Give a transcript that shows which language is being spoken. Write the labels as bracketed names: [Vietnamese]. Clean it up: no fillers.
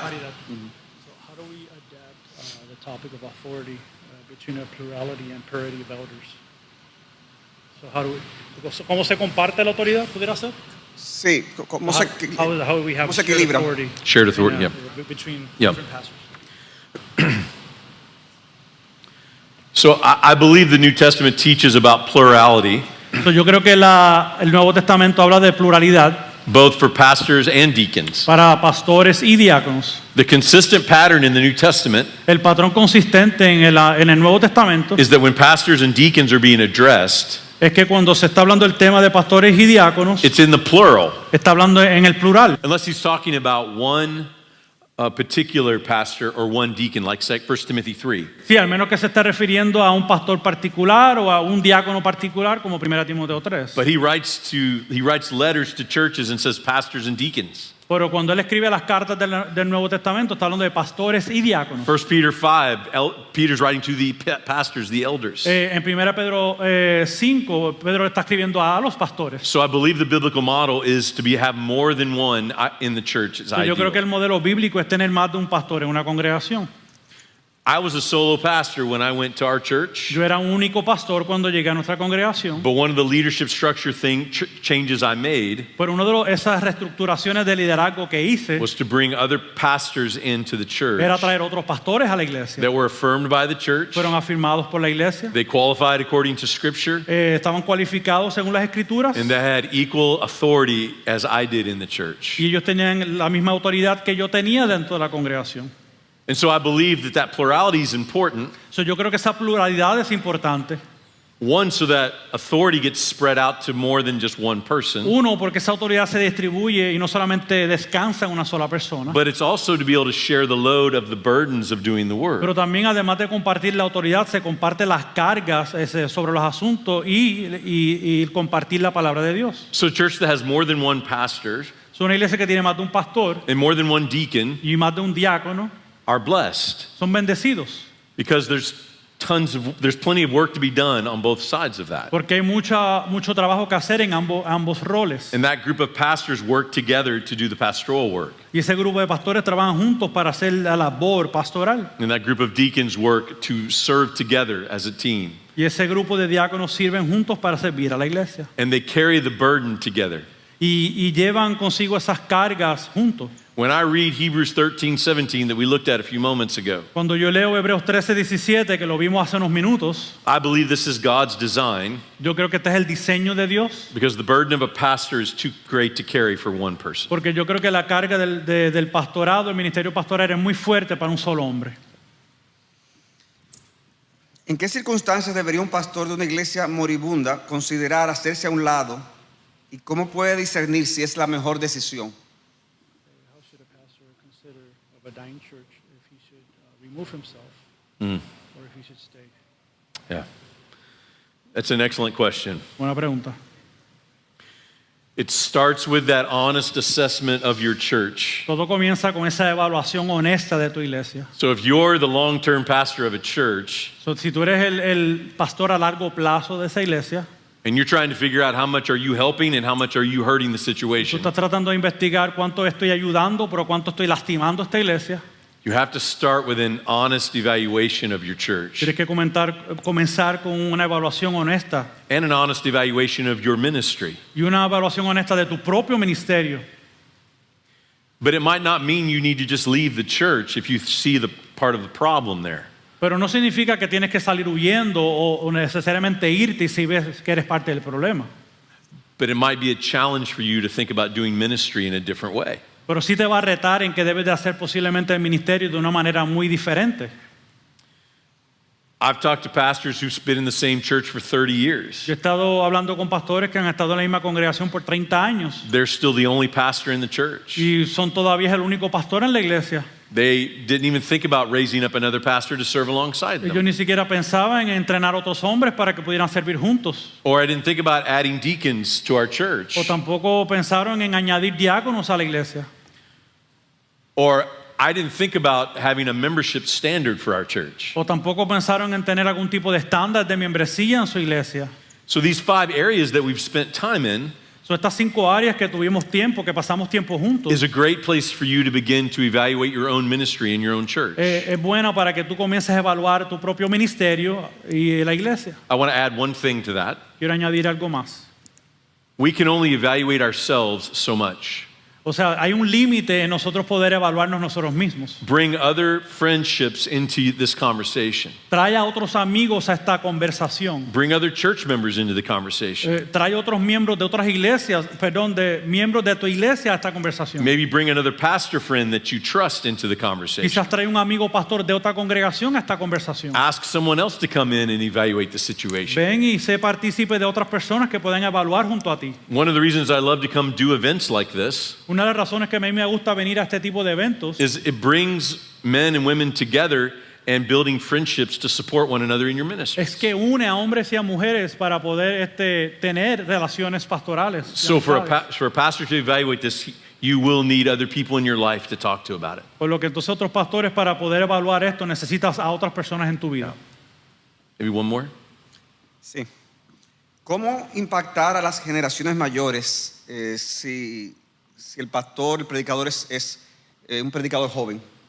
[English] So how do we adapt the topic of authority between a plurality and parity of elders? [Spanish] So ¿cómo se comparte la autoridad? ¿Pudiera ser? Sí, ¿cómo [English] How do we have [Spanish] cómo se [English] shared [Spanish] equilibra? [English] authority Shared authority, in, yeah. between Yeah. different pastors? So I believe the New Testament teaches about plurality, [Spanish] So, yo creo que el Nuevo Testamento habla de pluralidad [English] both for pastors and deacons. [Spanish] para pastores y diáconos. [English] The consistent pattern in the New Testament [Spanish] El patrón consistente en el Nuevo Testamento [English] is that when pastors and deacons are being addressed, [Spanish] es que cuando se está hablando del tema de pastores y diáconos, [English] it's in the plural. [Spanish] está hablando en el plural. [English] Unless he's talking about one particular pastor or one deacon, like 1 Timothy 3. [Spanish] Sí, al menos que se esté refiriendo a un pastor particular o a un diácono particular, como 1 Timoteo 3. [English] But he writes letters to churches and says pastors and deacons. [Spanish] Pero cuando él escribe las cartas del Nuevo Testamento, está hablando de pastores y diáconos. [English] 1 Peter 5, Peter's writing to the pastors, the elders. [Spanish] En 1 Pedro 5, Pedro está escribiendo a los pastores. [English] So I believe the biblical model is to have more than one in the church is [Spanish] Yo creo que [English] ideal. [Spanish] el modelo bíblico es tener más de un pastor en una congregación. [English] I was a solo pastor when I went to our church, [Spanish] Yo era un único pastor cuando llegué a nuestra congregación. [English] but one of the leadership structure changes I made [Spanish] Pero una de esas reestructuraciones de liderazgo que hice [English] was to bring other pastors into the church [Spanish] era traer otros pastores a la iglesia. [English] that were affirmed by the church. [Spanish] Fueron afirmados por la iglesia. [English] They qualified according to Scripture, [Spanish] Estaban cualificados según las escrituras. [English] and they had equal authority as I did in the church. [Spanish] Y ellos tenían la misma autoridad que yo tenía dentro de la congregación. [English] And so I believe that that plurality is important. [Spanish] So, yo creo que esa pluralidad es importante. [English] One, so that authority gets spread out to more than just one person. [Spanish] Uno, porque esa autoridad se distribuye y no solamente descansa en una sola persona. [English] But it's also to be able to share the load of the burdens of doing the work. [Spanish] Pero también, además de compartir la autoridad, se comparte las cargas sobre los asuntos y compartir la palabra de Dios. [English] So a church that has more than one pastor [Spanish] Es una iglesia que tiene más de un pastor [English] and more than one deacon [Spanish] y más de un diácono. [English] are blessed [Spanish] Son bendecidos. [English] because there's plenty of work to be done on both sides of that. [Spanish] Porque hay mucho trabajo que hacer en ambos roles. [English] And that group of pastors work together to do the pastoral work. [Spanish] Y ese grupo de pastores trabajan juntos para hacer la labor pastoral. [English] And that group of deacons work to serve together as a team. [Spanish] Y ese grupo de diáconos sirven juntos para servir a la iglesia. [English] And they carry the burden together. [Spanish] Y llevan consigo esas cargas juntos. [English] When I read Hebrews 13:17 that we looked at a few moments ago, [Spanish] Cuando yo leo Hebreos 13:17, que lo vimos hace unos minutos, [English] I believe this is God's design [Spanish] yo creo que este es el diseño de Dios. [English] because the burden of a pastor is too great to carry for one person. [Spanish] Porque yo creo que la carga del pastorado, el ministerio pastoral es muy fuerte para un solo hombre. ¿En qué circunstancias debería un pastor de una iglesia moribunda considerar hacerse a un lado y cómo puede discernir si es la mejor decisión? [English] How should a pastor consider of a dying church if he should remove himself or if he should stay? Yeah. That's an excellent question. [Spanish] Buena pregunta. [English] It starts with that honest assessment of your church. [Spanish] Todo comienza con esa evaluación honesta de tu iglesia. [English] So if you're the long-term pastor of a church [Spanish] So, si tú eres el pastor a largo plazo de esa iglesia, [English] and you're trying to figure out how much are you helping and how much are you hurting the [Spanish] tú [English] situation, [Spanish] estás tratando de investigar cuánto estoy ayudando, pero cuánto estoy lastimando a esta iglesia. [English] you have to start with an honest evaluation of your church [Spanish] Tienes que comenzar con una evaluación honesta [English] and an honest evaluation of your ministry. [Spanish] y una evaluación honesta de tu propio ministerio. [English] But it might not mean you need to just leave the church if you see the part of the problem there. [Spanish] Pero no significa que tienes que salir huyendo o necesariamente irte si ves que eres parte del problema. [English] But it might be a challenge for you to think about doing ministry in a different way. [Spanish] Pero sí te va a retar en que debes de hacer posiblemente el ministerio de una manera muy diferente. [English] I've talked to pastors who've been in the same church for 30 years. [Spanish] Yo he estado hablando con pastores que han estado en la misma congregación por 30 años [English] They're still the only pastor in the church. [Spanish] y son todavía el único pastor en la iglesia. [English] They didn't even think about raising up another pastor to serve alongside [Spanish] Ellos [English] them. [Spanish] ni siquiera pensaban en entrenar otros hombres para que pudieran servir juntos. [English] Or I didn't think about adding deacons to our church. [Spanish] O tampoco pensaron en añadir diáconos a la iglesia. [English] Or I didn't think about having a membership standard for our church. [Spanish] O tampoco pensaron en tener algún tipo de estándar de membresía en su iglesia. [English] So these 5 areas that we've spent time in [Spanish] So, estas 5 áreas que tuvimos tiempo, que pasamos tiempo juntos, [English] is a great place for you to begin to evaluate your own ministry in your own church. [Spanish] es buena para que tú comiences a evaluar tu propio ministerio y la iglesia. [English] I want to add one thing to that. [Spanish] Quiero añadir algo más. [English] We can only evaluate ourselves so much. [Spanish] O sea, hay un límite en nosotros poder evaluarnos nosotros mismos. [English] Bring other friendships into this conversation. [Spanish] Trae a otros amigos a esta conversación. [English] Bring other church members into the conversation. [Spanish] Trae otros miembros de otras iglesias, de miembros de tu iglesia a esta conversación. [English] Maybe bring another pastor friend that you trust into the conversation. [Spanish] Quizás trae un amigo pastor de otra congregación a esta conversación. [English] Ask someone else to come in and evaluate the situation. [Spanish] Ven y sé partícipe de otras personas que pueden evaluar junto a ti. [English] One of the reasons I love to come do events like this [Spanish] Una de las razones que a mí me gusta venir a este tipo de eventos [English] is it brings men and women together and building friendships to support one another in your ministry. [Spanish] es que une a hombres y a mujeres para poder tener relaciones pastorales. [English] So for a pastor to evaluate this, you will need other people in your life to talk to about it. [Spanish] Por lo que entonces otros pastores, para poder evaluar esto, necesitas a otras personas en tu vida. [English] Maybe one more? [Spanish] Sí. ¿Cómo impactar a las generaciones mayores si el pastor, el predicador es un predicador joven?